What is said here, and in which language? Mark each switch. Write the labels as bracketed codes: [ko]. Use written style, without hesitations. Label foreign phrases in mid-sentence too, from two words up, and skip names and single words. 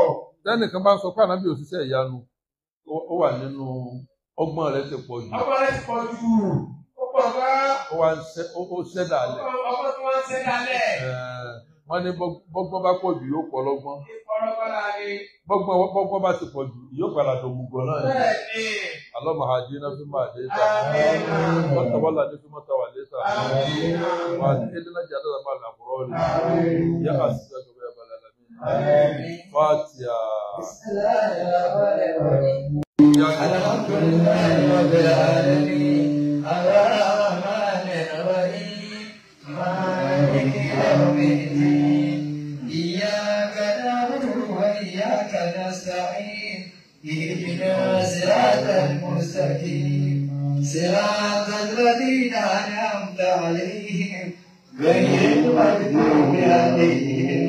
[yo] Tẹ́nìkan bá ń sọ pé ànábì òṣìṣẹ́ ìyanu, ó wà nínú ọgbọ́n rẹ̀ ti pọ̀ jù. Ọgbọ́n rẹ̀ ti pọ̀ jù. Ó pọ̀ gan. Ó ṣẹ́dá lẹ̀. Ọgbọ́n tí wọ́n ń ṣẹ́dá lẹ̀. Wọ́n ní bọ́gbọ́n bá pọ̀ jù yóò pọ̀ lọ́gbọ́n. Bọ́gbọ́n bá ti pọ̀ jù yóò padà tó gbogbo náà ni. [ar] اللهم هدنا في ما هديت. وتولنا في ما توليت. وهدنا جنة مع الأبرار. يا عزيز يا رب العالمين. فاتحة. بسم الله الرحمن الرحيم الحمد لله رب العالمين الرحمن الرحيم مالك يوم الدين إياك نعبد وإياك نستعين اهدنا صراط المستقيم صراط الذين أنعمت عليهم غير المغضوب عليهم